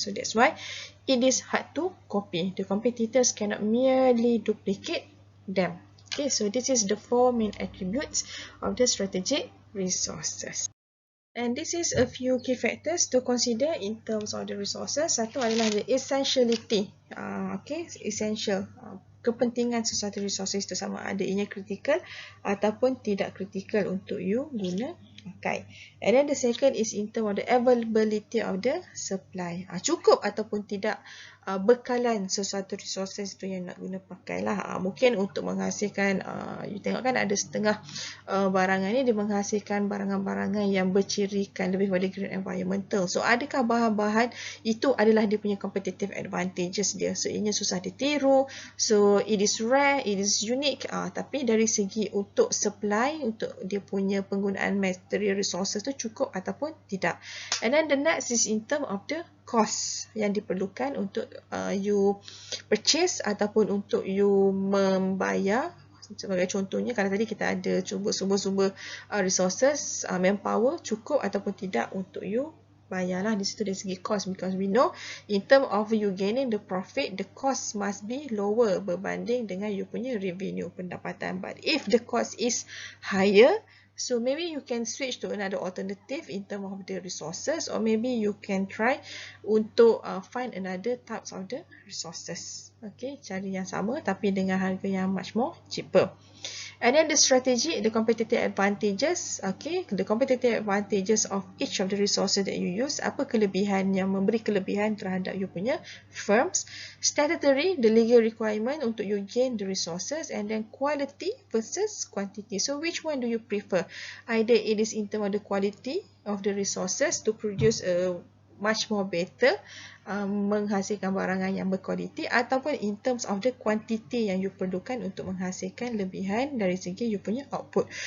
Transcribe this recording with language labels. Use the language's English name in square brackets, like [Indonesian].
[English] So that's why it is hard to copy. The competitors cannot merely duplicate them. Okay, so this is the 4 main attributes of the strategic resources. And this is a few key factors to consider in terms of the resources. [Malay] Satu adalah [English] the essentiality. [Malay] Okay, essential. Kepentingan sesuatu resources itu sama ada ianya critical ataupun tidak critical untuk you guna pakai. [English] And then the second is in terms of the availability of the supply. [Malay] Cukup ataupun tidak bekalan sesuatu resources tu yang nak guna pakai lah. Mungkin untuk menghasilkan, you tengok kan ada setengah barangan ni dia menghasilkan barangan-barangan yang bercirikan lebih pada [English] green environmental. [Malay] So adakah bahan-bahan itu adalah dia punya [English] competitive advantages [Malay] dia. So ianya susah ditiru. [English] So it is rare, it is unique. [Malay] Tapi dari segi untuk supply, untuk dia punya penggunaan material resources tu cukup ataupun tidak. [English] And then the next is in term of the cost [Malay] yang diperlukan untuk [English] you purchase [Malay] ataupun untuk [English] you [Malay] membayar. Sebagai contohnya, kalau tadi kita ada sumber-sumber resources, manpower cukup ataupun tidak untuk you bayarlah di situ dari segi cost, [English] because we know in term of you gaining the profit, the cost must be lower [Malay] berbanding dengan you punya revenue pendapatan. [English] But if the cost is higher, so maybe you can switch to another alternative in terms of the resources, or maybe you can try untuk find another types of the resources. [Malay] Okay, cari yang sama tapi dengan harga yang [English] much more cheaper. And then the strategy, the competitive advantages. Okay, the competitive advantages of each of the resources that you use. [Malay] Apa kelebihan yang memberi kelebihan terhadap you punya firms. [English] Statutory, the legal requirement untuk you gain the resources. And then quality versus quantity. So which one do you prefer? Either it is in terms of the quality of the resources to produce a much more better, [Malay] menghasilkan barangan yang berkualiti, [English] ataupun in terms of the quantity [Malay] yang you perlukan untuk menghasilkan lebihan dari segi you punya output.